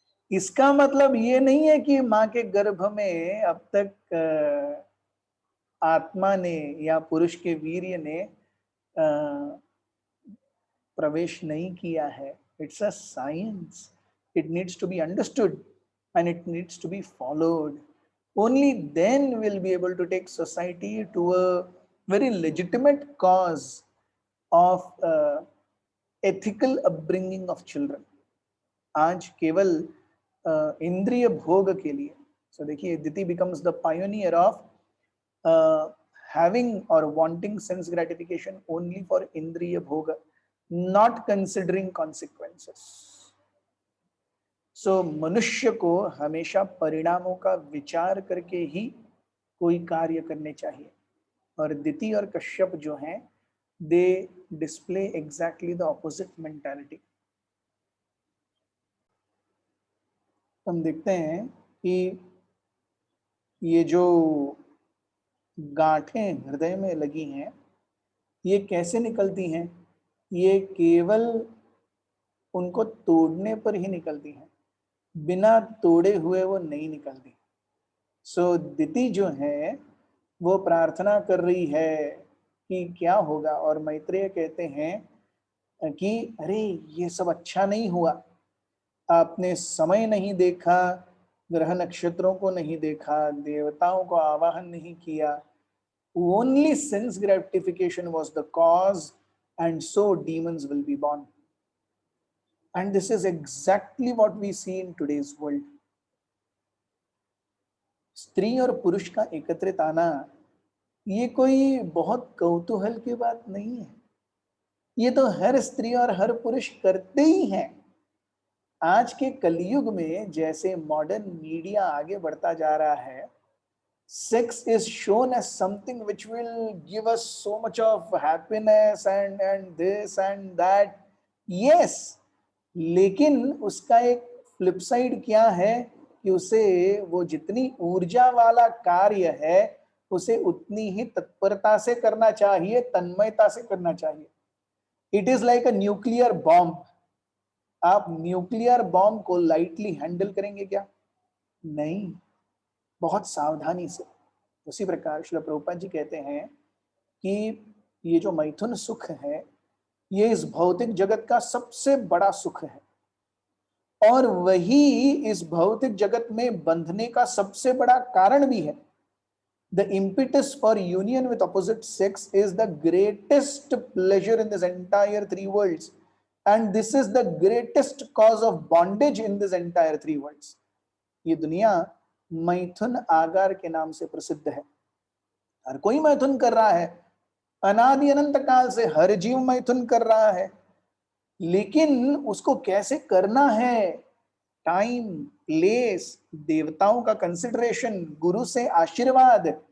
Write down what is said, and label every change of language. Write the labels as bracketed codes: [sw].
[hi] इसका मतलब ये नहीं है कि माँ के गर्भ में अब तक आत्मा ने या पुरुष के वीर्य ने प्रवेश नहीं किया है। [en] It's a science, it needs to be understood and it needs to be followed. Only then we'll be able to take society to a very legitimate cause of ethical upbringing of children. [hi] आज केवल इंद्रिय भोग के लिए, [en] so [hi] देखिए [en] Diti becomes the pioneer of having or wanting sense gratification only for indriya bhoga, not considering consequences. [hi] सो मनुष्य को हमेशा परिणामों का विचार करके ही कोई कार्य करने चाहिए। और दिति और कश्यप जो हैं, [en] They display exactly the opposite mentality. [hi] हम देखते हैं कि ये जो गांठें हृदय में लगी हैं, ये कैसे निकलती हैं? ये केवल उनको तोड़ने पर ही निकलती हैं, बिना तोड़े हुए वो नहीं निकलती। सो दिति जो है वो प्रार्थना कर रही है कि क्या होगा, और मैत्रेय कहते हैं कि अरे ये सब अच्छा नहीं हुआ, आपने समय नहीं देखा, ग्रह नक्षत्रों को नहीं देखा, देवताओं को आवाहन नहीं किया, [en] only sense gratification was the cause, and so demons will be born. And this is exactly what we see in today's world. [hi] स्त्री और पुरुष का एकत्रित आना ये कोई बहुत कौतूहल की बात नहीं है, ये तो हर स्त्री और हर पुरुष करते ही हैं। आज के कलयुग में जैसे मॉडर्न मीडिया आगे बढ़ता जा रहा है, [en] sex is shown as something which will give us so much of happiness and this and that. Yes, [hi] लेकिन उसका एक फ्लिप साइड क्या है कि उसे वो जितनी ऊर्जा वाला कार्य है उसे उतनी ही तत्परता से करना चाहिए, तन्मयता से करना चाहिए। [en] It is like a nuclear bomb. आप nuclear bomb को lightly handle [hi] करेंगे क्या? नहीं, बहुत सावधानी से। उसी प्रकार श्रील प्रभुपाद जी कहते हैं कि ये जो मैथुन सुख है ये इस भौतिक जगत का सबसे बड़ा सुख है, और वही इस भौतिक जगत में बंधने का सबसे बड़ा कारण भी है। [en] The impetus for union with opposite sex is the greatest pleasure in this entire three worlds, and this is the greatest cause of bondage in this entire three worlds. [hi] ये दुनिया मैथुन आगार के नाम से प्रसिद्ध है। हर कोई मैथुन कर रहा है, अनादि अनंत काल से हर जीव मैथुन कर रहा है, लेकिन उसको कैसे करना है, टाइम, प्लेस, देवताओं का कंसिडरेशन, गुरु से आशीर्वाद।